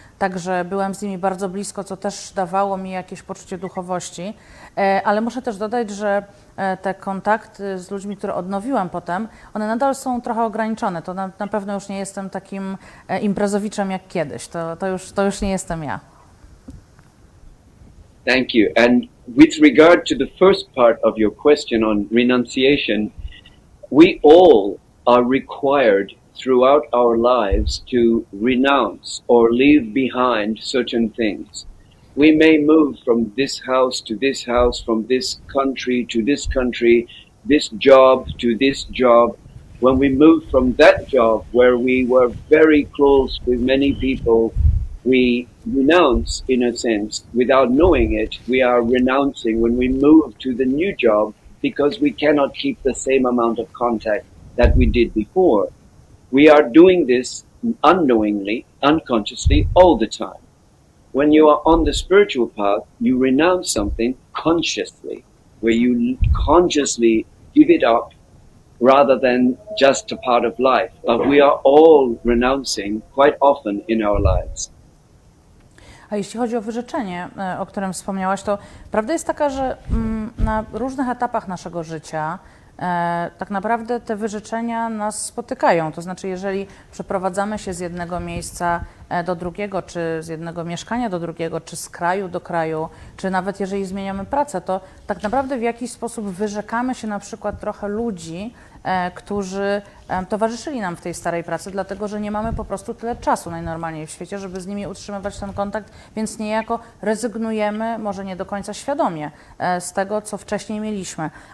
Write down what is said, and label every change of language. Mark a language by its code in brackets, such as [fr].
[pl] Także byłem z nimi bardzo blisko, co też dawało mi jakieś poczucie duchowości. Ale muszę też dodać, że te kontakty z ludźmi, które odnowiłam potem, one nadal są trochę ograniczone. To na pewno już nie jestem takim imprezowiczem jak kiedyś. To już nie jestem ja. [en] Thank you. And with regard to the first part of your question on renunciation, we all are required throughout our lives to renounce or leave behind certain things. We may move from this house to this house, from this country to this country, this job to this job. When we move from that job where we were very close with many people, we renounce, in a sense, without knowing it. We are renouncing when we move to the new job because we cannot keep the same amount of contact that we did before. We are doing this unknowingly, unconsciously, all the time. When you are on the spiritual path, you renounce something consciously, where you consciously give it up rather than just a part of life. But we are all renouncing quite often in our lives. [pl] A jeśli chodzi o wyrzeczenie, o którym wspomniałaś, to prawda jest taka, że na różnych etapach naszego życia tak naprawdę te wyrzeczenia nas spotykają. To znaczy, jeżeli przeprowadzamy się z jednego miejsca do drugiego, czy z jednego mieszkania do drugiego, czy z kraju do kraju, czy nawet jeżeli zmieniamy pracę, to tak naprawdę w jakiś sposób wyrzekamy się na przykład trochę ludzi, którzy towarzyszyli nam w tej starej pracy, dlatego że nie mamy po prostu tyle czasu najnormalniej w świecie, żeby z nimi utrzymywać ten kontakt, więc niejako rezygnujemy, może nie do końca świadomie, z tego, co wcześniej mieliśmy.